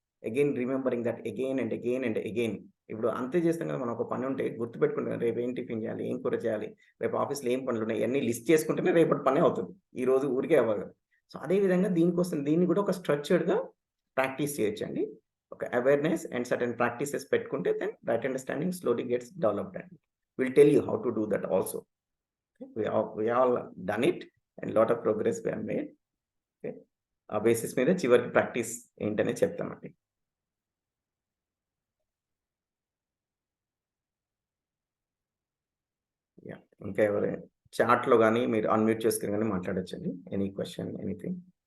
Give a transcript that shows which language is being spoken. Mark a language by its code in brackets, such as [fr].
[en] again remembering that again and again [te] and again. ఇప్పుడు అంతే చేస్తాం కదా! మనం ఒక పని ఉంటే గుర్తుపెట్టుకుంటాం. రేపు ఏం టిఫిన్ చేయాలి? ఏం కూర చేయాలి? రేపు ఆఫీస్‌లో ఏం పనులున్నాయి? ఇయన్నీ లిస్ట్ చేసుకుంటేనే రేపటి పనే అవుతుంది. ఈరోజు ఊరికే అవ్వదు. సో, అదే విధంగా దీన్ని కూడా ఒక స్ట్రక్చర్డ్‌గా ప్రాక్టీస్ చేయొచ్చండి. [en] ఒక awareness and certain practices పెట్టుకుంటే then right understanding slowly gets developed అండి. Will tell you how to do that also. We all done it and lot of progress we have made. Okay. [te] ఆ basis మీద చివరికి practice ఏంటనేది చెప్తామండి. Yeah! ఇంకా చాట్‌లో గాని మీరు అన్‌మ్యూట్ చేసుకొని గాని మాట్లాడొచ్చండి. [en] Any question, anything.